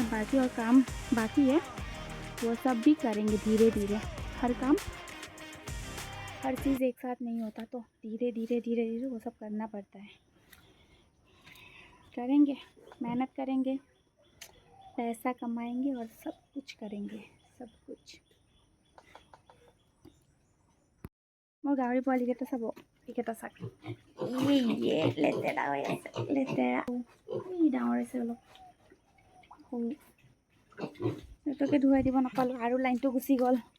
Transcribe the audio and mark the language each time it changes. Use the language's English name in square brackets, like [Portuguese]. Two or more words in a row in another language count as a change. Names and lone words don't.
[Hindi] बाकी और काम बाकी है, वो सब भी करेंगे धीरे धीरे। हर काम, हर चीज़ एक साथ नहीं होता, तो धीरे धीरे धीरे धीरे वो सब करना पड़ता है। करेंगे, मेहनत करेंगे, पैसा कमाएंगे और सब कुछ करेंगे, सब कुछ। [Assamese] মোৰ গাহৰি পোৱালিকেইটা চাব, এইকেইটা চাক, ইয়ে লেতেৰা হৈ আছে, লেতেৰা। ডাঙৰ হৈছে অলপ, সৰু। সিহঁতকে ধুৱাই দিব নাপালোঁ আৰু লাইনটো গুচি গ'ল।